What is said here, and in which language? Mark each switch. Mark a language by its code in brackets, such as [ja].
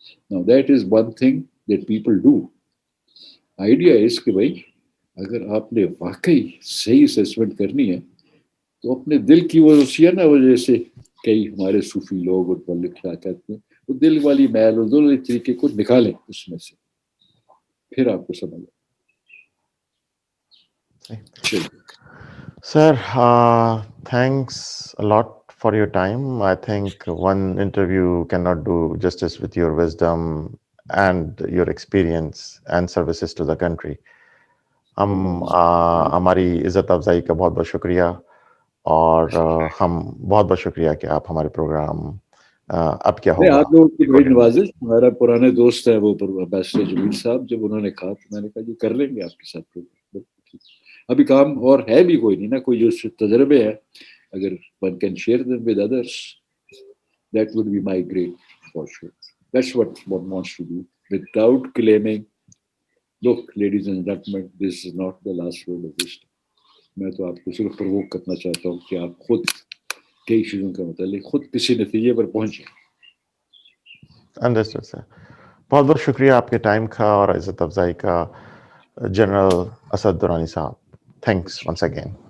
[en] No that is one thing that people do. [ur] Idea اس کہ بھائی اگر آپ نے واقعی صحیح اسیسمنٹ کرنی ہے تو اپنے دل کی وہ سی ہے نا, وہ جیسے کئی ہمارے صوفی لوگ اور لکھا کرتے ہیں, وہ دل والی میل اور دل والی طریقے کو نکالیں اس میں سے, پھر آپ کو سمجھ آئے. [en] Sir, thanks a lot for your time. I think one interview cannot do justice with your wisdom and your experience and services to the country. [ur] ہماری عزت افزائی کا بہت بہت شکریہ, اور ہم بہت بہت شکریہ کہ آپ ہمارے پروگرام اب کیا ہوگا. آپ لوگوں کی بڑی نوازش. ہمارا پرانے دوست ہے وہ بیسٹر جمیل صاحب, جب انہوں نے کہا تو میں نے کہا جی کر لیں گے آپ کے ساتھ. ابھی کام اور ہے بھی کوئی نہیں نا, کوئی جو تجربے ہیں اگر [en] one can share them with others, that would be my great fortune. That's what one wants to do without claiming, look ladies and gentlemen, this is not the last word of wisdom. [ur] میں تو آپ کو صرف provoke کرنا چاہتا ہوں کہ آپ خود کئی چیزوں کے متعلق خود کسی نتیجے پر پہنچیں. انڈرسٹوڈ سر, بہت بہت شکریہ آپ کے ٹائم کا اور عزت افزائی کا, جنرل اسد درانی صاحب. [en] Thanks once again.